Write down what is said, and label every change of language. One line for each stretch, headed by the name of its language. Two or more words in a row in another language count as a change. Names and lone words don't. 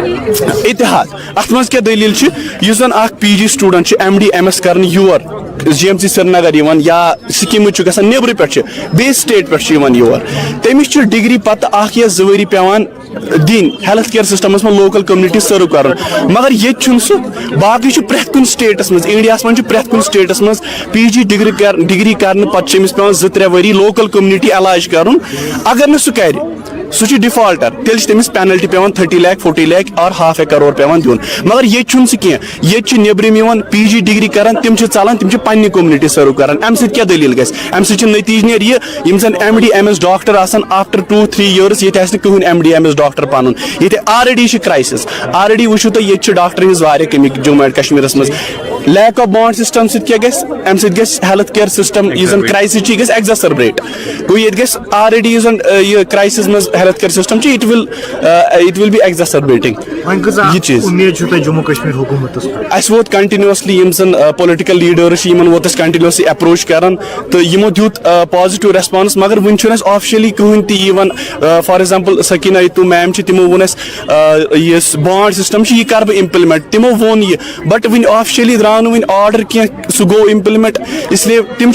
Kashmiri: اتحاد اتھ منٛز کیٛاہ دٔلیٖل چھِ یُس زن اکھ
English: PG student
Kashmiri: چھُ MD MS کرنہِ یور GMC سرینگر یِوان یا سِکِمٕز چھُ گژھان نیبرٕ پٮ۪ٹھ چھِ بیٚیہِ سٹیٹ پٮ۪ٹھ چھُ یِوان یور تٔمِس چھُ ڈگری پتہٕ 1 یا 2 ؤری پیٚوان دِنۍ
English: health care
Kashmiri: سسٹمس منٛز
English: local community
Kashmiri: سٔرو کرُن مگر ییٚتہِ چھُنہٕ سُہ باقٕے چھُ پرٛٮ۪تھ کُنہِ سٹیٹس منٛز انڈیاہس منٛز چھُ پرٛٮ۪تھ کُنہِ سٹیٹس منٛز
English: PG degree
Kashmiri: کرنہٕ پتہٕ چھُ أمِس پیٚوان 2-3 ؤری
English: local community
Kashmiri: علاج کرُن اگر نہٕ سُہ کرِ سُہ چھُ ڈِفالٹر تیٚلہِ چھِ تٔمِس پینلٹی پیٚوان 30 lakh 40 lakh اور ½ crore پیٚوان دیُن مگر ییٚتہِ چھُنہٕ سُہ کینٛہہ ییٚتہِ چھِ نیبرِم یِوان
English: PG degree
Kashmiri: کران تِم چھِ ژلان تِم چھِ پننہِ کومنٹی سٔرو کران امہِ سۭتۍ کیٛاہ دٔلیٖل گژھِ امہِ سۭتۍ چھُ نٔتیٖجہٕ نیرِ یہِ یِم زن
English: MD MS doctor آسان after 2-3 years
Kashmiri: ییٚتہِ آسہِ نہٕ کٕہٕنۍ
English: MD MS doctor
Kashmiri: پنُن ییٚتہِ آلریڈی چھِ کرایسِس آلریڈی وٕچھِو تُہۍ ییٚتہِ چھِ ڈاکٹرن ہٕنٛز واریاہ کٔمی جموں اینڈ کشمیٖرس منٛز
English: lack of bond system
Kashmiri: سۭتۍ کیٛاہ گژھِ امہِ سۭتۍ گژھِ
English: health care system
Kashmiri: یُس زن کرایسِس چھِ یہِ گژھِ ایگزاسربیٹ گوٚو ییٚتہِ گژھِ آلریڈی یُس زن یہِ کرایسِس منٛز
English: health care system
Kashmiri: چھُ
English: it will be exacerbating
Kashmiri: یہِ چیٖز اَسہِ ووت کنٹِنیوسلی یِم زن
English: political leaders
Kashmiri: چھِ یِمن ووت اَسہِ کنٹِنیوسلی اپروچ کران تہٕ یِمو دیُت
English: positive response
Kashmiri: مگر وُنہِ چھُنہٕ اَسہِ آفشلی کٕہٕنۍ تہِ یِوان
English: for example
Kashmiri: سکیٖنا یتوٗ میم چھِ تِمو ووٚن اَسہِ یُس
English: bond system
Kashmiri: چھُ یہِ کرٕ بہٕ امپلمنٹ تِمو ووٚن یہِ بٹ وُنہِ آفشلی درٛاو نہٕ وُنہِ آرڈر کینٛہہ سُہ گوٚو امپلمنٹ اسلیے تِم